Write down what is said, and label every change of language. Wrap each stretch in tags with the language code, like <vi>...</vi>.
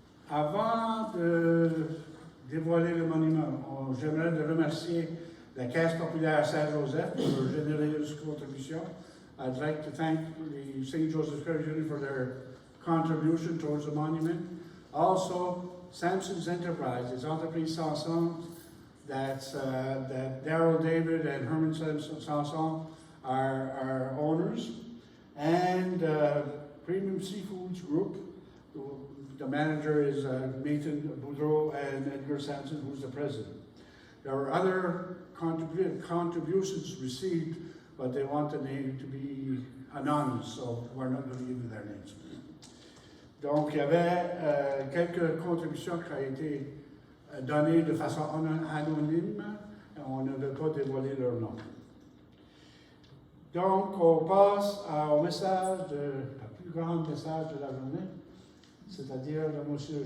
<fr>Avant de dévoiler le monument, j'aimerais remercier la Caisse populaire Saint-Joseph pour leur généreuse contribution.</fr> <en>I'd like to thank the St. Joseph Clergy for their contribution towards the monument. Also, Samson's Enterprise, his Entreprise Sanson, that Daryl David and Herman Sanson are owners, and Premium Seafoods Group. The manager is Nathan Boudreau and Edgar Sampson, who's the president. There were other contributions received, but they want the name to be anonymous, so we're not going to give you their names.</en> <fr>Donc, il y avait quelques contributions qui ont été données de façon anonyme, et on ne veut pas dévoiler leur nom. Donc, on passe au message, le plus grand message de la journée, c'est-à-dire de M.</fr>